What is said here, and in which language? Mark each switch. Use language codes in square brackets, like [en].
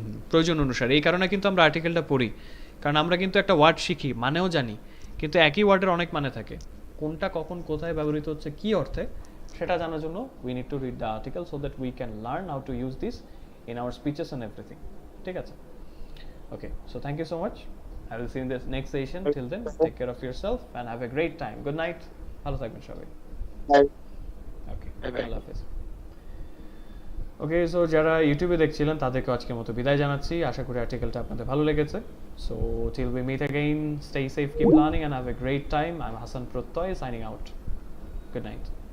[bn] প্রয়োজন অনুসারে, এই কারণে কিন্তু আমরা আর্টিকেলটা পড়ি, কারণ আমরা কিন্তু একটা ওয়ার্ড শিখি, মানেও জানি, কিন্তু একই ওয়ার্ডের অনেক মানে থাকে, কোনটা কখন কোথায় ব্যবহৃত হচ্ছে কী অর্থে সেটা জানার জন্য [en] We need to read the article so that we can learn how to use this in our speeches and everything. [bn] ঠিক আছে, [en] okay, so thank you so much. I will see you in this next session. Till then, take care of yourself and have a great time. Good night. [bn] ভালো থাকবেন সবাই। Okay, আল্লাহ হাফেজ। ওকে, so যারা ইউটিউবে দেখছিলেন তাদেরকে আজকের মতো বিদায় জানাচ্ছি। আশা করি আর্টিকেলটা আপনাদের ভালো লেগেছে। [en] So till we meet again, stay safe, keep learning and have a great time. I'm Hasan Prottoy signing out. Good night.